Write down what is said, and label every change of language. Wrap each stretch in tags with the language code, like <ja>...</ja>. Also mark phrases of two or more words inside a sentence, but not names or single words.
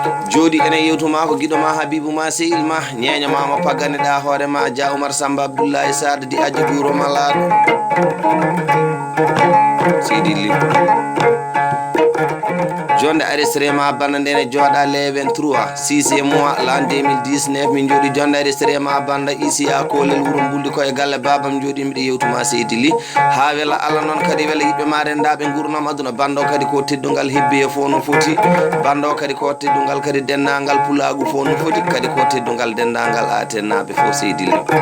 <ff>Jooɗi ene yewtuma ko giɗo ma, Habibou ma, Sehil ma, ñeño ma mo paggane ɗa hoore ma, Dia Oumar Samba Abdoullahi Sada di aji duro malaɗo. Seydi Ly. Jonde ari Sirema Banda nde ne jooɗa</ff> <fr>le vingt-trois, six mois, l'an deux mille dix-neuf,</fr> <ff>min jooɗi jonde ari Sirema Banda,</ff> <fr>ici à</fr> <ff>Kolel, wuro Mbuldi ko e galle babam jooɗi, mbiɗa yewtuma Seydi Ly. Ha wela Allah noon kadi wela yiɓɓe ma rendaɓe gurdam aduna. Banda o kadi ko teddungal hebbi e fo no foti. Banda o kadi ko teddungal kadi dennangal pulagu fo no foti, kadi ko teddungal dennangal Aten naɓe fo Seydi Ly.</ff>